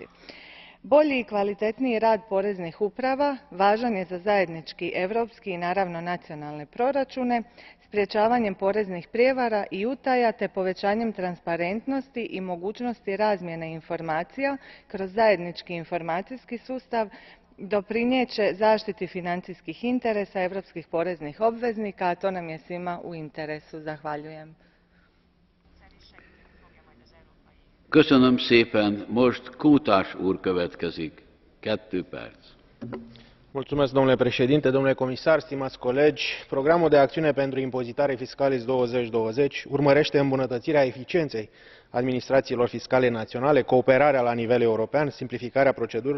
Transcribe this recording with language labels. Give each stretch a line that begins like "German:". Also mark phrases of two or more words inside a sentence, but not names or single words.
Croatian: Bolji i kvalitetniji rad poreznih uprava važan je za zajednički europski i naravno nacionalne proračune, sprječavanjem poreznih prijevara i utaja te povećanjem transparentnosti i mogućnosti razmjene informacija kroz zajednički informacijski sustav doprinijet će zaštiti financijskih interesa europskih poreznih obveznika, a to nam je svima u interesu. Zahvaljujem.
Hungarian: Köszönöm szépen. Most Kútás úr következik. 2 perc.
Romanian: Mulțumesc, domnule președinte, domnule comisar, stimați colegi. Programul de acțiune pentru impozitare Fiscalis 2020 urmărește îmbunătățirea eficienței administrațiilor fiscale naționale, cooperarea la nivel european, simplificarea procedurilor